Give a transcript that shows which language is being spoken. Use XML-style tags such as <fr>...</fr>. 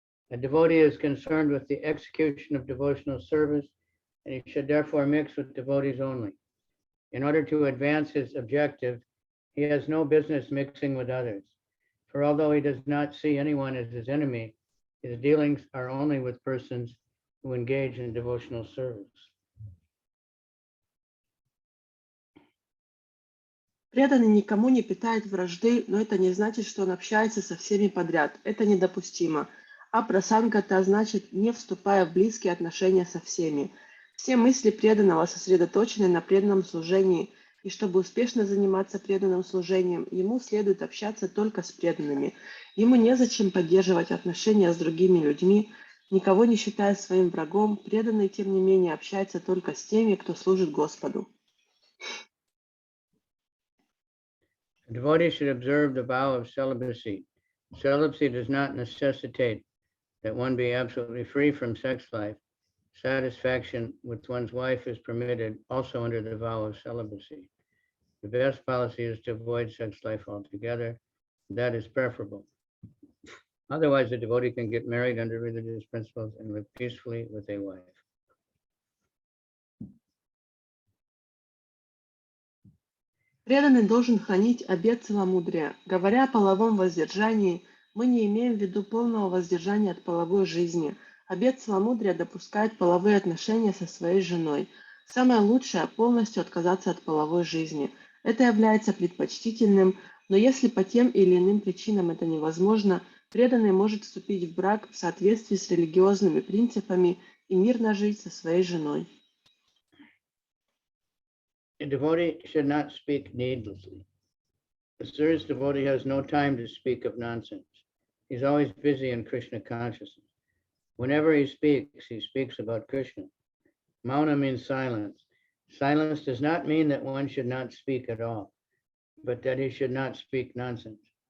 <en>A devotee is concerned with the execution of devotional service, and he should therefore mix with devotees only. In order to advance his objective, he has no business mixing with others. For although he does not see anyone as his enemy, his dealings are only with persons who engage in devotional service.</en> <ru>Преданный никому не питает вражды, но это не значит, что он общается со всеми подряд. Это недопустимо. А прасангата значит, не вступая в близкие отношения со всеми. Все мысли преданного сосредоточены на преданном служении, и чтобы успешно заниматься преданным служением, ему следует общаться только с преданными. Ему незачем поддерживать отношения с другими людьми, никого не считая своим врагом. Преданный, тем не менее, общается только с теми, кто служит Господу.</ru> <en>A devotee should observe the vow of celibacy. Celibacy does not necessitate that one be absolutely free from sex life. Satisfaction with one's wife is permitted also under the vow of celibacy. The best policy is to avoid sex life altogether. That is preferable. Otherwise, the devotee can get married under religious principles and live peacefully with a wife.</en> <ru>Преданный должен хранить обет целомудрия. Говоря о половом воздержании, мы не имеем в виду полного воздержания от половой жизни. Обет целомудрия допускает половые отношения со своей женой. Самое лучшее – полностью отказаться от половой жизни. Это является предпочтительным, но если по тем или иным причинам это невозможно, преданный может вступить в брак в соответствии с религиозными принципами и мирно жить со своей женой.</ru> <en>A devotee should not speak needlessly. A serious devotee has no time to speak of nonsense. He's always busy in Krishna consciousness. Whenever he speaks about Krishna. Mauna means silence. Silence does not mean that one should not speak at all, but that he should not speak nonsense.</en>